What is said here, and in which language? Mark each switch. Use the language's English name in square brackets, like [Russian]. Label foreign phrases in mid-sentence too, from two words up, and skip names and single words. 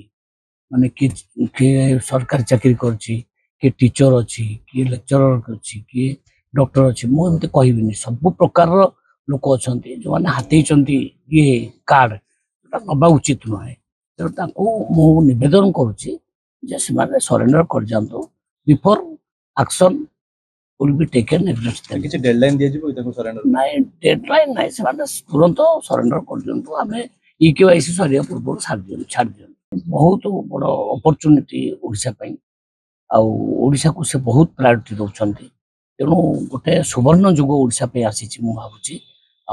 [Odia] ମାନେ କିଏ ସରକାରୀ ଚାକିରି କରିଛି, କିଏ ଟିଚର ଅଛି, କିଏ ଲେକ୍ଚରର ଅଛି, କିଏ ଡକ୍ଟର ଅଛି। ମୁଁ ଏମିତି କହିବିନି, ସବୁ ପ୍ରକାରର ଲୋକ ଅଛନ୍ତି ଯୋଉମାନେ ହାତେଇଛନ୍ତି ଇଏ କାର୍ଡ, ସେଟା ନବା ଉଚିତ ନୁହେଁ। ତେଣୁ ତାଙ୍କୁ ମୁଁ ନିବେଦନ କରୁଛି ଯେ ସେମାନେ ସରେଣ୍ଡର କରିଯାଆନ୍ତୁ [English] before action will be taken against them. [Odia] କିଛି ଡେଡଲାଇନ ଦିଆଯିବ ତାଙ୍କୁ ସରେଣ୍ଡର? ନାଇଁ, ଡେଡଲାଇନ ନାହିଁ, ସେମାନେ ତୁରନ୍ତ ସରେଣ୍ଡର କରିଦିଅନ୍ତୁ। ଆମେ ଇକେୱାଇସି ସରିବା ପୂର୍ବରୁ ଛାଡ଼ି ଦିଅନ୍ତୁ। ବହୁତ ବଡ଼ ଅପରଚ୍ୟୁନିଟି ଓଡ଼ିଶା ପାଇଁ, ଆଉ ଓଡ଼ିଶାକୁ ସେ ବହୁତ ପ୍ରାୟୋରିଟି ଦେଉଛନ୍ତି। ତେଣୁ ଗୋଟେ ସୁବର୍ଣ୍ଣ ଯୁଗ ଓଡ଼ିଶା ପାଇଁ ଆସିଛି ମୁଁ ଭାବୁଛି।